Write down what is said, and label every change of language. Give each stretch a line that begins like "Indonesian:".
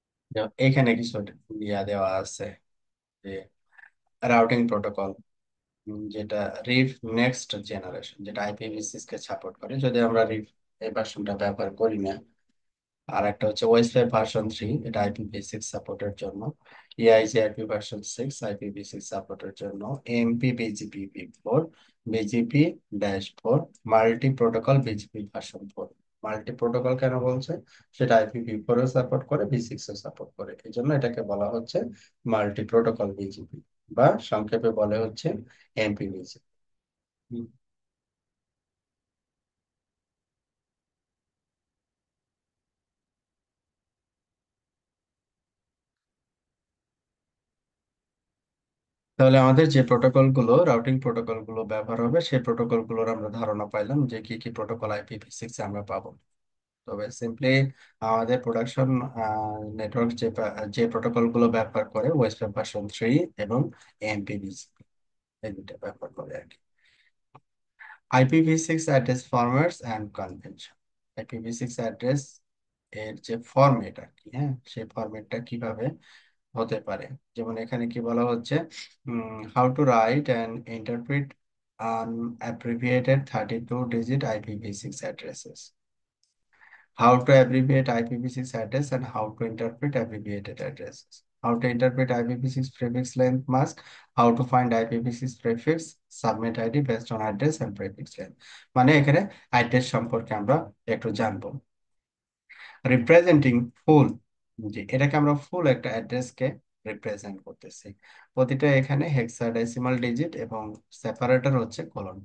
Bangla: যেমন এখানে কিছু দেওয়া আছে যে রাউটিং প্রোটোকল, যেটা রিফ নেক্সট জেনারেশন, যেটা IPv6 কে সাপোর্ট করে, যদি আমরা রিফ এই ভার্সনটা ব্যবহার করি না। আর একটা হচ্ছে ওএস5 ভার্সন 3, এটা IPv6 সাপোর্টের জন্য। EIGRP ভার্সন 6 IPv6 সাপোর্টের জন্য। MP BGP v4, BGP-4, multi protocol BGP version 4। Multi protocol কেন বলছে? সেটা IPv4 ও সাপোর্ট করে, V6 ও সাপোর্ট করে, এই জন্য এটাকে বলা হচ্ছে মাল্টি প্রোটোকল বিজিপি, বা সংক্ষেপে বলে হচ্ছে MPBGP। তাহলে আমাদের যে প্রোটোকল গুলো, রাউটিং প্রোটোকল গুলো ব্যবহার হবে, সেই প্রোটোকল গুলোর আমরা ধারণা পাইলাম যে কি কি প্রোটোকল IPv6 এ আমরা পাবো। তবে সিম্পলি আমাদের প্রোডাকশন নেটওয়ার্ক যে প্রোটোকল গুলো ব্যবহার করে, ওয়েস্ট ভার্সন 3 এবং MPBGP, এই দুটো ব্যবহার করে আর কি।
English: IPv6 address formats and convention.
Bangla: IPv6 address এর যে ফরম্যাট আর কি, হ্যাঁ, সেই ফরম্যাটটা কিভাবে হতে পারে। যেমন এখানে কি বলা হচ্ছে,
English: How to write and interpret abbreviated 32-digit IPv6 addresses. How to abbreviate IPv6 address and how to interpret abbreviated addresses. How to interpret IPv6 prefix length mask. How to find IPv6 prefix subnet ID based on address and prefix length.
Bangla: মানে এখানে address সম্পর্কে আমরা একটু জানবো। Representing ফুল, যে এটাকে আমরা ফুল একটা অ্যাড্রেসকে রিপ্রেজেন্ট করতেছি। প্রতিটা এখানে হেক্সাডেসিমাল ডিজিট এবং সেপারেটর হচ্ছে কোলন।